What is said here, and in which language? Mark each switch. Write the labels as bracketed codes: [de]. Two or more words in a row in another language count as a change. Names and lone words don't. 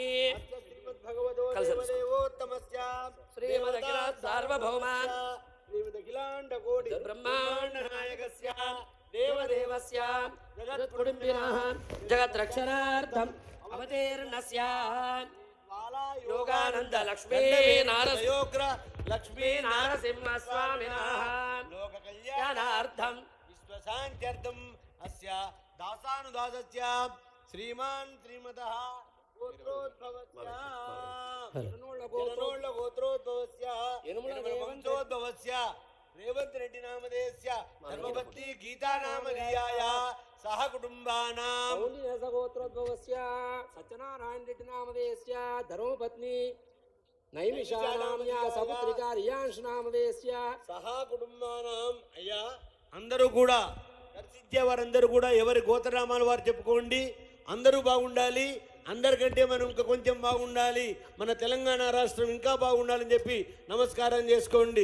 [sa] శ్రీమదఖిల సార్వభౌమ బ్రహ్మాండ నాయకస్య దేవదేవస్య జగత్కుటుంబినః జగద్రక్షణార్థం అవతీర్ణస్య యోగానంద లక్ష్మీ నారసింహ లక్ష్మీ నారసింహ స్వామినః లోక కళ్యాణార్థం విశ్వశాంత్యర్థం दासानुदासस्य श्रीमान् श्रीमतः गोत्रोद्भवस्य यनोळ गोत्रोद्भवस्य यनमळ वंशोद्भवस्य रेवंत रेड्डी नामधेयस्य धर्मपत्नी गीता नामधेयाय सह कुटुंबानां गोत्रोद्भवस्य सत्यनारायण रेड्डी नामधेयस्य धर्मपत्नी నైమిషానామ్యా సపుత్రికా రియాంష్ నామధేయస్య సహా కుటుంబానాం. [te] అయ్యా అందరూ కూడా దర్శించే వారందరూ కూడా ఎవరి గోత్రనామాలు వారు చెప్పుకోండి. అందరూ బాగుండాలి, అందరికంటే మనం ఇంకా కొంచెం బాగుండాలి, మన తెలంగాణ రాష్ట్రం ఇంకా బాగుండాలని చెప్పి నమస్కారం చేసుకోండి.